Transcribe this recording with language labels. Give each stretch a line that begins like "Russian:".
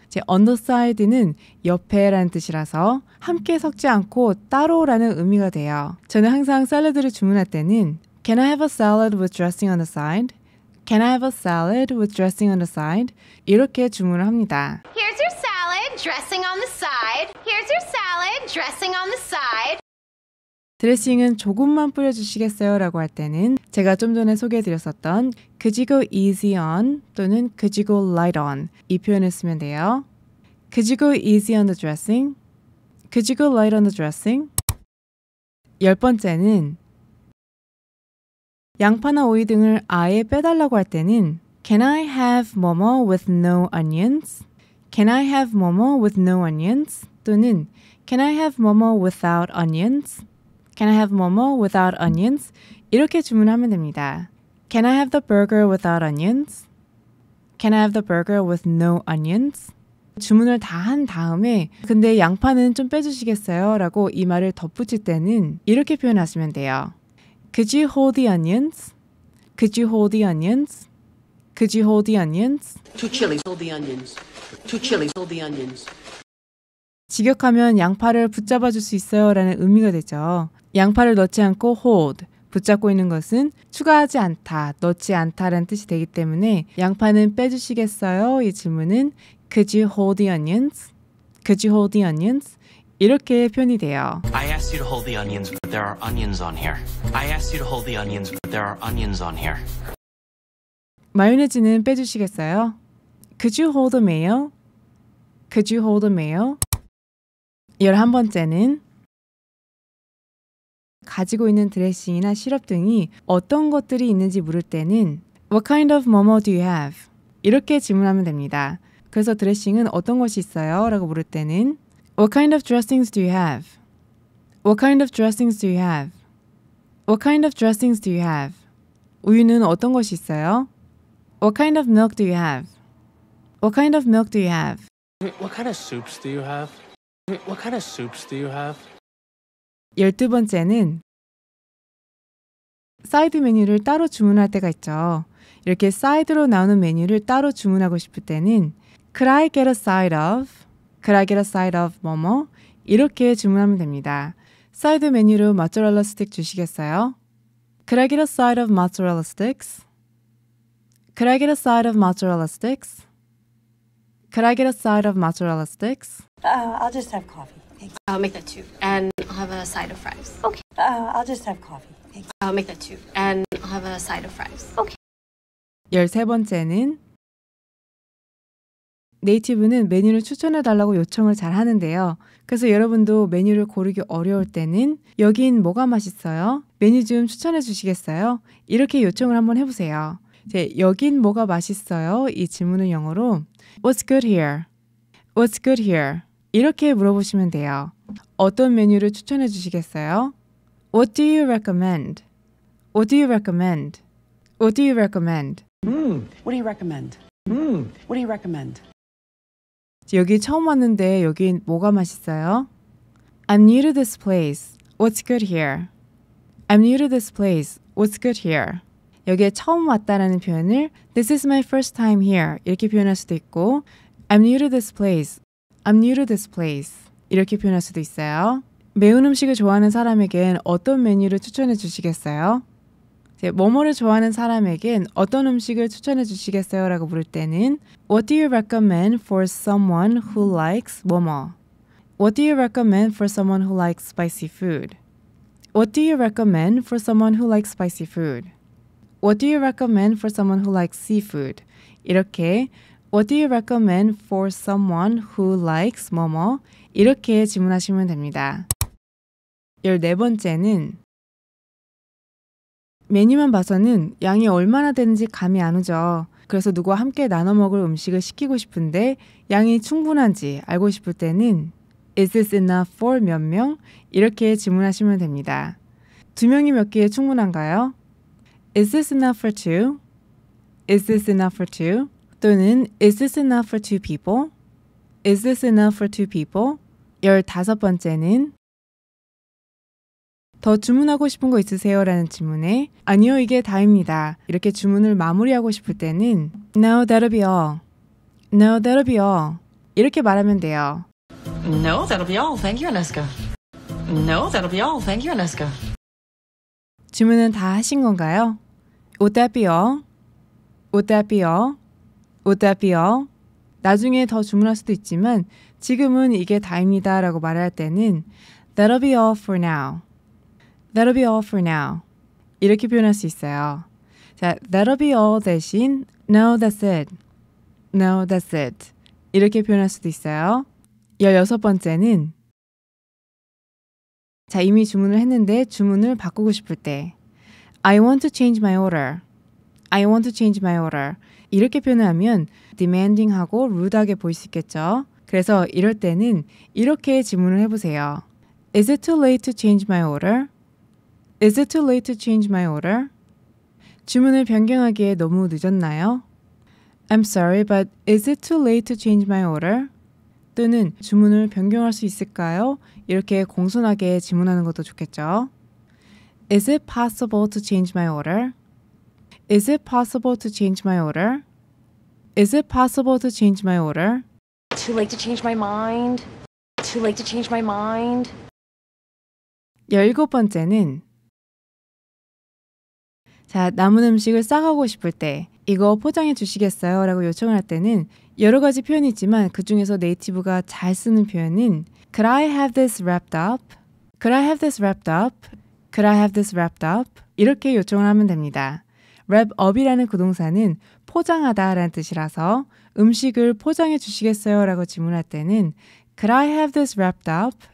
Korean: 제
English: on the side
Korean: 는 옆에라는 뜻이라서 함께 섞지 않고 따로라는 의미가 돼요. 저는 항상 샐러드를 주문할 때는
English: Can I have a salad with dressing on the side? Can I have a salad with dressing on the side?
Korean: 이렇게 주문을 합니다.
English: Here's your salad, dressing on the side. Here's your salad, dressing on the side.
Korean: 드레싱은 조금만 뿌려주시겠어요? 라고 할 때는 제가 좀 전에 소개해드렸었던
English: Could you go easy on
Korean: 또는
English: Could you go light on
Korean: 이 표현을 쓰면 돼요.
English: Could you go easy on the dressing? Could you go light on the dressing?
Korean: 10번째는 양파나 오이 등을 아예 빼달라고 할 때는
English: Can I have
Korean: 뭐뭐
English: with no onions? Can I have 뭐뭐 with no onions? 또는 Can I have 뭐뭐 without onions? Can I have 뭐뭐 without onions?
Korean: 이렇게 주문하면 됩니다.
English: Can I have the burger without onions? Can I have the burger with no onions?
Korean: 주문을 다 한 다음에 근데 양파는 좀 빼주시겠어요? 라고 이 말을 덧붙일 때는 이렇게 표현하시면 돼요.
English: Could you hold the onions? Could you hold the onions? Could you hold the onions? Two chilies, hold the onions. Two chilies, hold the onions.
Korean: 직역하면 양파를 붙잡아 줄 수 있어요 라는 의미가 되죠. 양파를 넣지 않고 hold, 붙잡고 있는 것은 추가하지 않다, 넣지 않다라는 뜻이 되기 때문에 양파는 빼주시겠어요? 이 질문은
English: Could you hold the onions? Could you hold the onions?
Korean: 이렇게 표현이 돼요.
English: I asked you to hold the onions, but there are onions on here. I asked you to hold the onions, but there are onions on here.
Korean: 마요네즈는 빼주시겠어요?
English: Could you hold the mayo? Could you hold the mayo?
Korean: 11번째는 가지고 있는 드레싱이나 시럽 등이 어떤 것들이 있는지 물을 때는
English: What kind of
Korean: 뭐뭐
English: do you have?
Korean: 이렇게 질문하면 됩니다. 그래서 드레싱은 어떤 것이 있어요? 라고 물을 때는
English: What kind of dressings do you have? What kind of dressings do you have? What kind of dressings do you have?
Korean: 우유는 어떤 것이 있어요?
English: What kind of milk do you have? What kind of milk do you have? What kind of soups do you have? What kind of soups do you have?
Korean: 12번째는 사이드 메뉴를 따로 주문할 때가 있죠. 이렇게 사이드로 나오는 메뉴를 따로 주문하고 싶을 때는
English: Could I get a side of? Could I get a side of 뭐뭐?
Korean: 이렇게 주문하면 됩니다. 사이드 메뉴로 모짜렐라 스틱 주시겠어요?
English: Could I get a side of mozzarella sticks? Could I get a side of mozzarella sticks? Could I get a side of mozzarella sticks? I'll just have coffee. Thanks. I'll make that too. And I'll have a side of fries. Okay. I'll just have coffee. Thanks. I'll make that too. And I'll have a side of fries. Okay.
Korean: 13번째는 네이티브는 메뉴를 추천해달라고 요청을 잘 하는데요. 그래서 여러분도 메뉴를 고르기 어려울 때는 여긴 뭐가 맛있어요? 메뉴 좀 추천해 주시겠어요? 이렇게 요청을 한번 해보세요. 여긴 뭐가 맛있어요? 이 질문은 영어로
English: What's good here? What's good here?
Korean: 이렇게 물어보시면 돼요. 어떤 메뉴를 추천해 주시겠어요?
English: What do you recommend? What do you recommend? What do you recommend? What do you recommend? What do you recommend?
Korean: 여기 처음 왔는데 여긴 뭐가 맛있어요?
English: I'm new to this place. What's good here? I'm new to this place. What's good here?
Korean: 여기에 처음 왔다라는 표현을
English: This is my first time here
Korean: 이렇게 표현할 수도 있고
English: I'm new to this place. I'm new to this place
Korean: 이렇게 표현할 수도 있어요. 매운 음식을 좋아하는 사람에겐 어떤 메뉴를 추천해 주시겠어요? 뭐뭐를 좋아하는 사람에겐 어떤 음식을 추천해 주시겠어요? 라고 물을 때는
English: What do you recommend for someone who likes 뭐뭐? What do you recommend for someone who likes spicy food? What do you recommend for someone who likes spicy food? What do you recommend for someone who likes seafood? 이렇게 What do you recommend for someone who likes 뭐뭐?
Korean: 이렇게 질문하시면 됩니다. 14번째는 메뉴만 봐서는 양이 얼마나 되는지 감이 안 오죠. 그래서 누구와 함께 나눠 먹을 음식을 시키고 싶은데 양이 충분한지 알고 싶을 때는
English: Is this enough for
Korean: 몇 명? 이렇게 질문하시면 됩니다. 2명이 몇 개에 충분한가요?
English: Is this enough for two? Is this enough for two? 또는 Is this enough for two people? Is this enough for two people?
Korean: 15번째는 더 주문하고 싶은 거 있으세요? 라는 질문에 아니요, 이게 다입니다. 이렇게 주문을 마무리하고 싶을 때는
English: No, that'll be all. No, that'll be all.
Korean: 이렇게 말하면 돼요.
English: No, that'll be all. Thank you, Aneska. No, that'll be all. Thank you, Aneska.
Korean: 주문은 다 하신 건가요?
English: Would that be all? Would that be all? Would that be all?
Korean: 나중에 더 주문할 수도 있지만 지금은 이게 다입니다 라고 말할 때는
English: That'll be all for now. That'll be all for now.
Korean: 이렇게 표현할 수 있어요.
English: 자, that'll be all 대신 No, that's it. No, that's it.
Korean: 이렇게 표현할 수도 있어요. 16번째는 자, 이미 주문을 했는데 주문을 바꾸고 싶을 때
English: I want to change my order. I want to change my order.
Korean: 이렇게 표현하면 demanding하고 rude하게 보일 수 있겠죠. 그래서 이럴 때는 이렇게 질문을 해보세요.
English: Is it too late to change my order? Is it too late to change my order?
Korean: 주문을 변경하기에 너무 늦었나요?
English: I'm sorry, but is it too late to change my order?
Korean: 또는 주문을 변경할 수 있을까요? 이렇게 공손하게 질문하는 것도 좋겠죠.
English: Is it possible to change my order? Is it possible to change my order? Is it possible to change my order? Too late to change my mind. Too late to change my mind.
Korean: 17번째는 자, 남은 음식을 싸가고 싶을 때 이거 포장해 주시겠어요? 라고 요청을 할 때는 여러 가지 표현이 있지만 그 중에서 네이티브가 잘 쓰는 표현은
English: Could I have this wrapped up? Could I have this wrapped up? Could I have this wrapped up?
Korean: 이렇게 요청을 하면 됩니다. wrap up이라는 그 동사는 포장하다 라는 뜻이라서 음식을 포장해 주시겠어요? 라고 질문할 때는
English: Could I have this wrapped up?